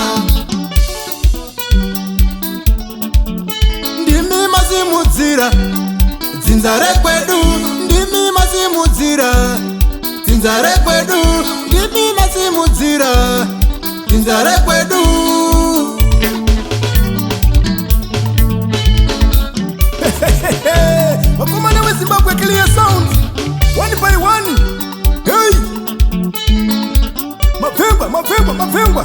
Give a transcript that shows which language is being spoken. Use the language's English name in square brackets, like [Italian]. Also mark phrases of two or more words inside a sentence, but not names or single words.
[Shona] Ndimi masimudzira dzinza rekwedu, ndimi masimudzira dzinza rekwedu, ndimi masimudzira dzinza rekwedu. Wakomana we Zimbabwe [English] clear sound, one by one. [Shona] Hey, Mavemba, Mavemba, Mavemba.